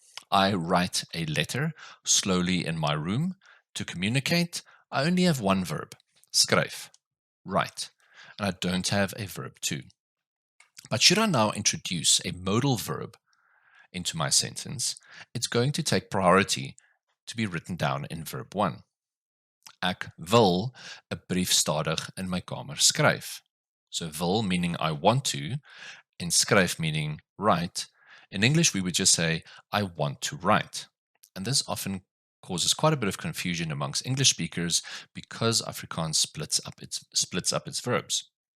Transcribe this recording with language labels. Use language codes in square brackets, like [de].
[en] I write a letter slowly in my room to communicate. I only have one verb, skryf, write, and I don't have a verb 2. But should I now introduce a modal verb into my sentence, it's going to take priority to be written down in verb 1. [af] Ek wil 'n brief stadig in my kamer skryf. [en] So wil meaning I want to, and skryf meaning write. In English, we would just say, I want to write. And this often causes quite a bit of confusion amongst English speakers because Afrikaans splits up its verbs.